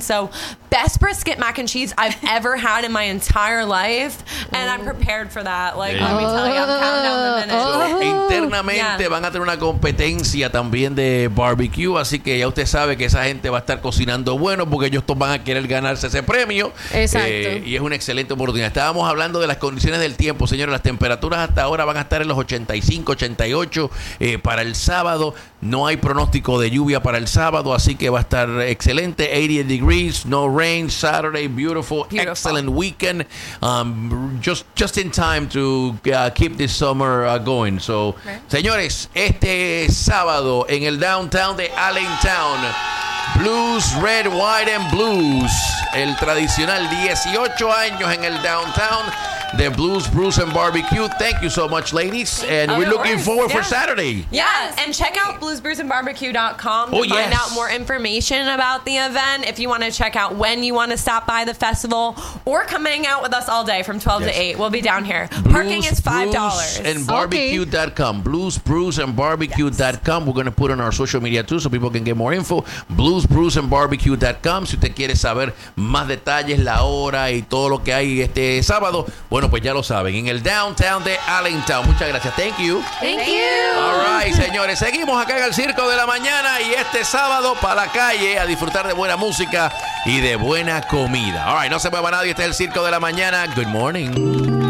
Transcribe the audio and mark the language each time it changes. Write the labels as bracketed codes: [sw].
[en] So best brisket mac and cheese I've ever had in my entire life. And I'm prepared for that, like, let me tell you, I'm counting down the minutes. [es] So, internamente van a tener una competencia también de barbecue, así que ya usted sabe que esa gente va a estar cocinando bueno, porque ellos van a querer ganarse ese premio. Exacto. Y es una excelente oportunidad. Estábamos hablando de las condiciones del tiempo, señores. Las temperaturas hasta ahora van a estar en los 85, 88 para el sábado. No hay pronóstico de lluvia para el sábado, así que va a estar excelente. [en] 80 degrees, no rain, Saturday, beautiful, beautiful. Excellent weekend. Just in time to keep this summer going. [es] So, señores, este sábado en el downtown de Allentown, Blues, Red, White and Blues, el tradicional 18 años en el downtown. [en] The Blues, Brews, and Barbecue. Thank you so much, ladies. And we're looking forward for Saturday. Yes. And check out bluesbrewsandbarbecue.com to find out more information about the event. If you want to check out when you want to stop by the festival or come hang out with us all day from 12 to 8, we'll be down here. Parking is $5. Bluesbrewsandbarbecue.com. Bluesbrewsandbarbecue.com. We're going to put on our social media too so people can get more info. Bluesbrewsandbarbecue.com. [es] Si usted quiere saber más detalles, la hora y todo lo que hay este sábado, bueno, pues ya lo saben, en el downtown de Allentown. Muchas gracias. [en] Thank you. Thank you. All right, [es] señores. Seguimos acá en el Circo de la Mañana y este sábado para la calle a disfrutar de buena música y de buena comida. [en] All right, [es] no se mueva nadie. Este es el Circo de la Mañana. [en] Good morning.